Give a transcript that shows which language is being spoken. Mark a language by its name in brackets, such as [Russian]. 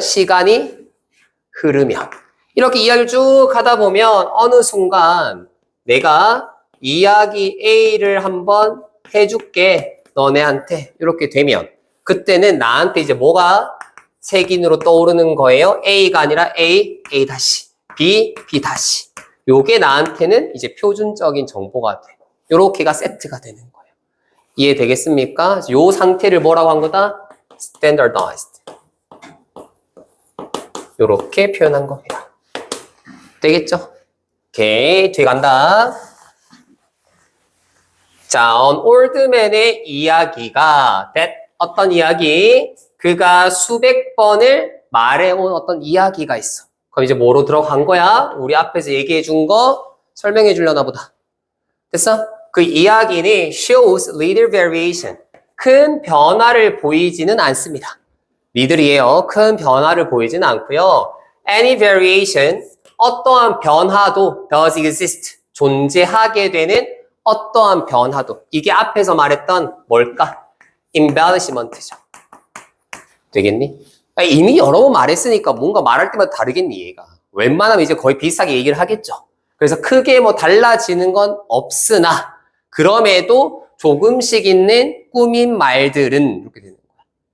[Korean] 시간이 흐르면. 이렇게 이야기를 쭉 하다 보면 어느 순간 내가 이야기 A를 한번 해줄게. 너네한테. 이렇게 되면 그때는 나한테 이제 뭐가 색인으로 떠오르는 거예요? A가 아니라 A, A 다시, B, B 다시. 요게 나한테는 이제 표준적인 정보가 돼. 요렇게가 세트가 되는 거예요. 이해되겠습니까? 요 상태를 뭐라고 한 거다? [English] standardized. [Korean] 요렇게 표현한 겁니다. 되겠죠? 오케이, 뒤에 간다. 자, 올드맨의 이야기가 어떤 이야기? 그가 수백 번을 말해온 어떤 이야기가 있어. 그럼 이제 뭐로 들어간 거야? 우리 앞에서 얘기해 준 거 설명해 주려나 보다. 됐어? 그 이야기는 [English] shows little variation. [Korean] 큰 변화를 보이지는 않습니다. 리들이에요. 큰 변화를 보이지는 않고요. [English] Any variation, [Korean] 어떠한 변화도 [English] does exist. [Korean] 존재하게 되는 어떠한 변화도. 이게 앞에서 말했던 뭘까? embellishment죠. 되겠니? 이미 여러 번 말했으니까 뭔가 말할 때마다 다르겠니, 얘가. 웬만하면 이제 거의 비슷하게 얘기를 하겠죠. 그래서 크게 뭐 달라지는 건 없으나, 그럼에도 조금씩 있는 꾸민 말들은 이렇게 되는 거야.